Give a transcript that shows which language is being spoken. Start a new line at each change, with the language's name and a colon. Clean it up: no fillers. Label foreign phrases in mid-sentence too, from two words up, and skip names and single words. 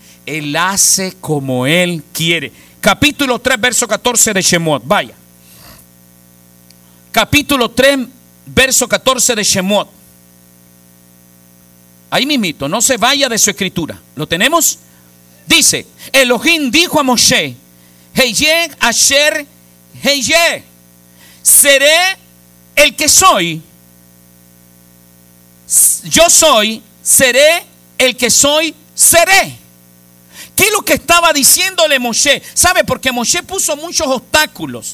Spanish: Él hace como Él quiere. Capítulo 3, verso 14 de Shemot. Vaya. Capítulo 3, verso 14 de Shemot. Ahí mismito, no se vaya de su escritura. ¿Lo tenemos? Dice: Elohim dijo a Moshe:
Hebrew: אהיה אשר אהיה,
Spanish: seré el que soy. Yo soy, seré el que soy, seré. ¿Qué es lo que estaba diciéndole Moshe? ¿Sabe? Porque Moshe puso muchos obstáculos.